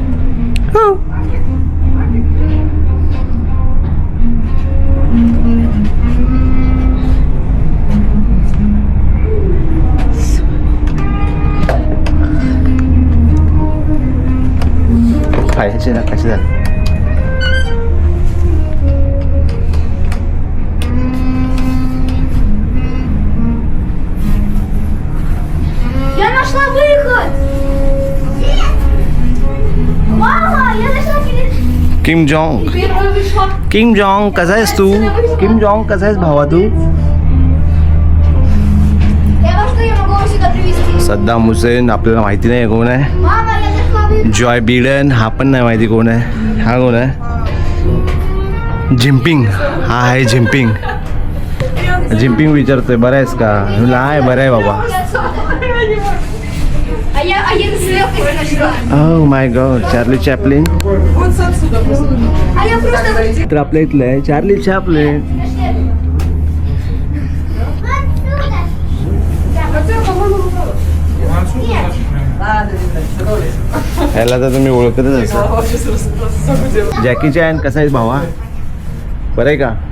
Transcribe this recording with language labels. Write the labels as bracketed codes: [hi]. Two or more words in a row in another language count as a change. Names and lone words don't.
[mr] खायचे ना कसे झाले. [ru] Я нашла выход! Мама, я нашла перед... [mr] किम जॉंग, [ru] Первая вышла. [mr] किम जॉंग कसा आहेस तू? किम जॉंग कसा आहेस भावा तू? [ru] Я во что я могу вас сюда привезти? [mr] सद्दाम हुसेन आपल्याला माहिती नाही कोण आहे. [ru] Мама, я нашла выход. [mr] जॉय बिडन हा पण नाही माहिती कोण आहे. हा कोण आहे? जिम्पिंग, हा आहे जिम्पिंग. जिम्पिंग विचारतोय बरं आहेस का? म्हणलं आहे बरं आहे बाबा. [ru] А я с легкостью нашла. [en] oh my god, [mr] चार्ली चॅपलिन. [ru] А я просто... [mr] तर आपल्या इथलं आहे चार्ली चॅपलिन. ह्याला तर तुम्ही ओळखतच असाल. जॅकी चॅन कसा आहेस भावा? बरं आहे का?